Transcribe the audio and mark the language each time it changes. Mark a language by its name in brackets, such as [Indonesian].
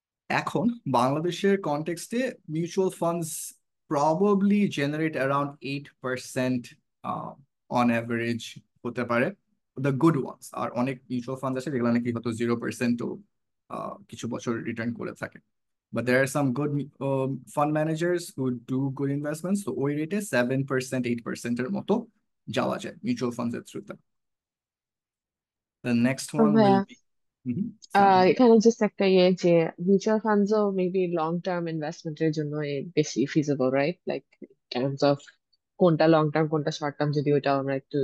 [Bangla] এখন বাংলাদেশের কনটেক্সটে [English] mutual funds probably generate around 8% on average [Bangla] হতে পারে, [English] The good ones. [Bangla] আর অনেক মিউচুয়াল ফান্ড আছে যেগুলো নাকি হয়তো 0%ও কিছু বছর রিটার্ন করে থাকে। [English] But there are some good fund managers who do good investments. [Bangla] So ওই রেটে 7%, 8% এর মতো যাওয়া যায় মিউচুয়াল ফান্ডস এর থ্রুতে। [English] The next one will [Bangla] ভাইয়া [English] be Samia. [Bangla] এখানে জাস্ট একটা ইয়ে যে মিউচুয়াল ফান্ডসও মেবি লং টার্ম ইনভেস্টমেন্টের জন্য বেশি feasible, right? Like terms of কোনটা লং টার্ম কোনটা শর্ট টার্ম, যদি ওইটাও আমরা একটু